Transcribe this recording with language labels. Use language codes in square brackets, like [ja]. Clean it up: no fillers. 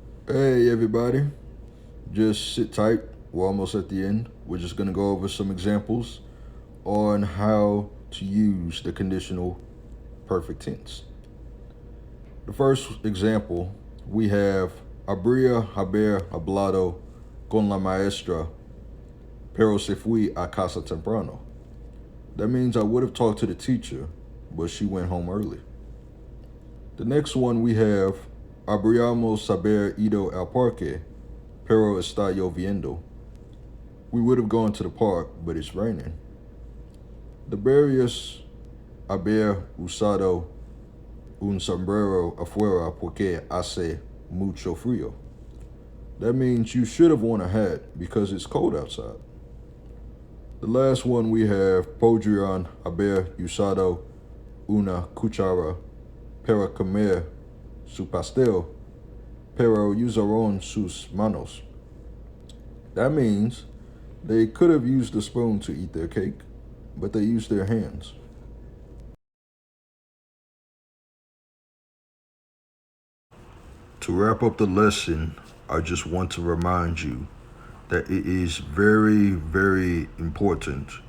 [en] Hey everybody, just sit tight, we're almost at the end. We're just gonna go over some examples on how to use the conditional perfect tense. The first example, we have [es] habría haber hablado con la maestra, pero se fue a casa temprano. [en] That means I would have talked to the teacher, but she went home early. The next one we have, [es] habríamos haber ido al parque, pero está lloviendo. [en] We would have gone to the park, but it's raining. [es] Deberías haber usado un sombrero afuera porque hace mucho frío. [en] That means you should have worn a hat because it's cold outside. The last one we have, [es] podrían haber usado una cuchara para comer su pastel, pero usaron sus manos. [en] That means they could have used a spoon to eat their cake, but they used their hands. To wrap up the lesson, I just want to remind you that it is very, very important.